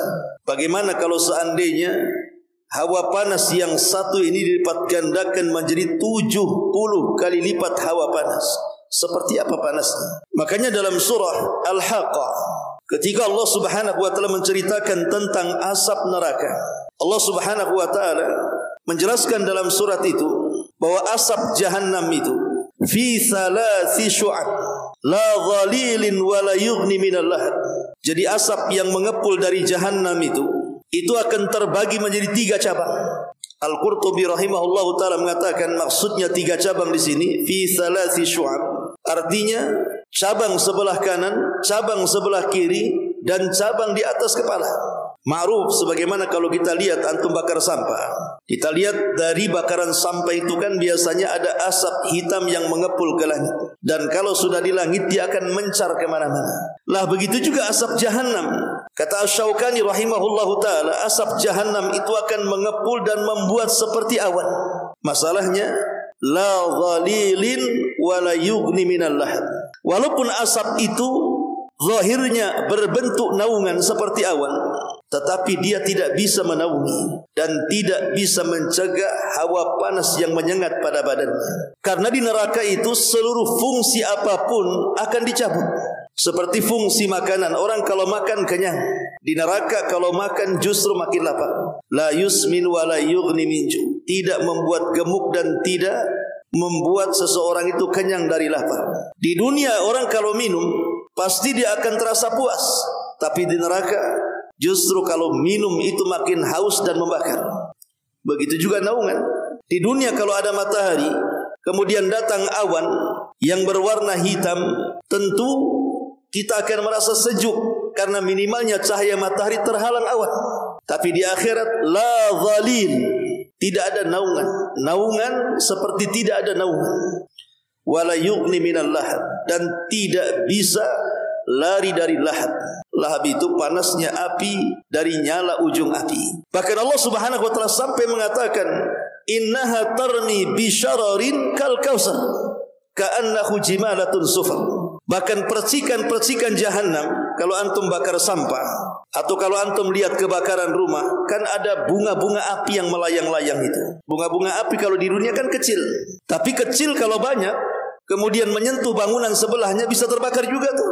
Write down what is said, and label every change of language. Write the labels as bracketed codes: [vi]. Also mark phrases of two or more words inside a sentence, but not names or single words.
[id] Bagaimana kalau seandainya hawa panas yang satu ini dilipat gandakan menjadi 70 kali lipat hawa panas? Seperti apa panasnya? Makanya dalam surah Al-Haqqah, ketika Allah [ar] سبحانه وتعالى [id] menceritakan tentang asap neraka, Allah [ar] سبحانه وتعالى [id] menjelaskan dalam surat itu bahwa asap jahannam itu [ar] في ثلاث شعب لا ظليل ولا يغني من اللهب. [id] Jadi asap yang mengepul dari jahannam itu akan terbagi menjadi 3 cabang. Al-Qurtubi [ar] رحمه الله تعالى [id] mengatakan maksudnya 3 cabang di sini [ar] في ثلاث شعب. [id] Artinya cabang sebelah kanan, cabang sebelah kiri, dan cabang di atas kepala. Ma'ruf sebagaimana kalau kita lihat antum bakar sampah. Kita lihat dari bakaran sampah itu kan biasanya ada asap hitam yang mengepul ke langit. Dan kalau sudah di langit dia akan mencar kemana-mana. Lah begitu juga asap jahannam. Kata Asy-Syaukani [ar] رحمه الله تعالى, [id] asap jahannam itu akan mengepul dan membuat seperti awan. Masalahnya [ar] لا ظليل ولا يغني من اللهب. [id] Walaupun asap itu zahirnya berbentuk naungan seperti awan, tetapi dia tidak bisa menaungi dan tidak bisa mencegah hawa panas yang menyengat pada badannya. Karena di neraka itu seluruh fungsi apapun akan dicabut. Seperti fungsi makanan, orang kalau makan kenyang, di neraka kalau makan justru makin lapar. [ar] لا يسمن ولا يغني من جوع'. [id] Tidak membuat gemuk dan tidak membuat seseorang itu kenyang dari lapar. Di dunia orang kalau minum pasti dia akan terasa puas, tapi di neraka justru kalau minum itu makin haus dan membakar. Begitu juga naungan. Di dunia kalau ada matahari, kemudian datang awan yang berwarna hitam, tentu kita akan merasa sejuk karena minimalnya cahaya matahari terhalang awan. Tapi di akhirat [ar] لا ظليل, [id] tidak ada naungan. Naungan seperti tidak ada naungan. [ar] ولا يغني من اللهب, [id] dan tidak bisa lari dari lahab. Lahab itu panasnya api dari nyala ujung api. Bahkan Allah [ar] سبحانه وتعالى [id] sampai mengatakan, [ar] إنها ترمي بشرر كالكوثر كأنه جمالة صفر. [id] Bahkan percikan-percikan jahanam, kalau antum bakar sampah atau kalau antum lihat kebakaran rumah, kan ada bunga-bunga api yang melayang-layang itu. Bunga-bunga api kalau di dunia kan kecil, tapi kecil kalau banyak kemudian menyentuh bangunan sebelahnya bisa terbakar juga tuh.